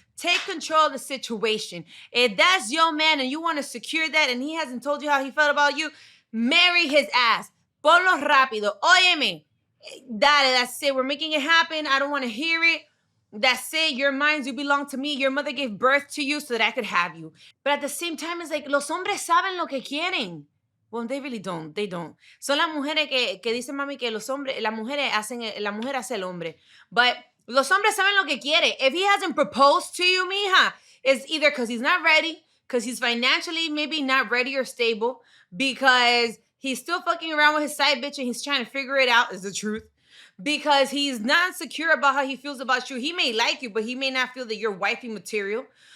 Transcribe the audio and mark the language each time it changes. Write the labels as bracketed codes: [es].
[en] Take control of the situation. If that's your man and you want to secure that and he hasn't told you how he felt about you, marry his ass. [es] Ponlo rápido. Óyeme. [en] Dale, that's it. We're making it happen. I don't want to hear it. That's it. You're mine. You belong to me. Your mother gave birth to you so that I could have you. But at the same time, it's like, [es] los hombres saben lo que quieren. [en] Well, they really don't. They don't. [es] Son las mujeres que dicen, mami, que los hombres, la mujer hace el hombre. But los hombres saben lo que quiere. [en] If he hasn't proposed to you, mija, it's either because he's not ready, because he's financially maybe not ready or stable, because he's still fucking around with his side bitch and he's trying to figure it out, is the truth. Because he's not secure about how he feels about you. He may like you, but he may not feel that you're wifey material.